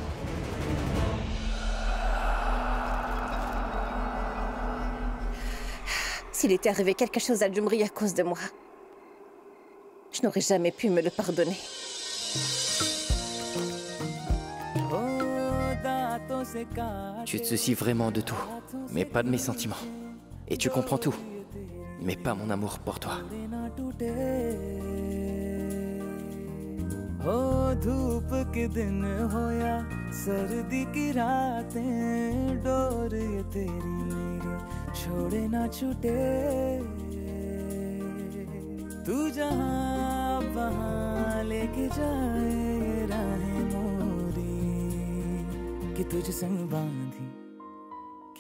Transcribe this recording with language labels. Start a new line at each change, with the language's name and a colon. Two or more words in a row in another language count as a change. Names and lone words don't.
French: S'il était arrivé quelque chose à Jumri à cause de moi, je n'aurais jamais pu me le pardonner. Tu te soucies vraiment de tout, mais pas de mes sentiments. Et tu comprends tout, mais pas mon amour pour toi.
Hindi: हो धूप के दिन हो या सर्दी की रातें डोर ये तेरी मेरी छोड़े ना छूटे तू जहाँ वहाँ लेके जाए राहें मोरी कि तुझ संग बांधी कि